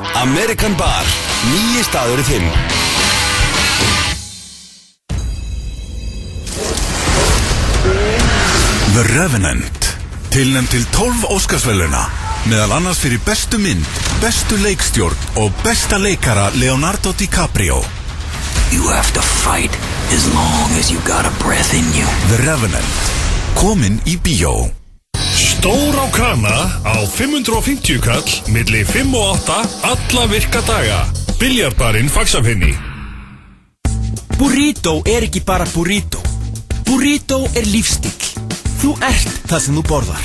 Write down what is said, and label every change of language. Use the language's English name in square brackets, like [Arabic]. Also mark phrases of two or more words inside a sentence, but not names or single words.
[Icelandic] American Bar, nýi staður í þinn. The Revenant, tilnefnd til 12 Óskarsverðlauna, meðal annars fyrir bestu mynd, bestu leikstjórn og besta leikara Leonardo DiCaprio. [English] You have to fight as long as you got a breath in you. [Icelandic] The Revenant, komin í bíó. Stór á krana á 550 kall, milli 5 og 8, alla virka daga. Biljardbarinn Faxafenni. Burrito ekki bara burrito. Burrito lífstíll. Þú ert það sem þú borðar.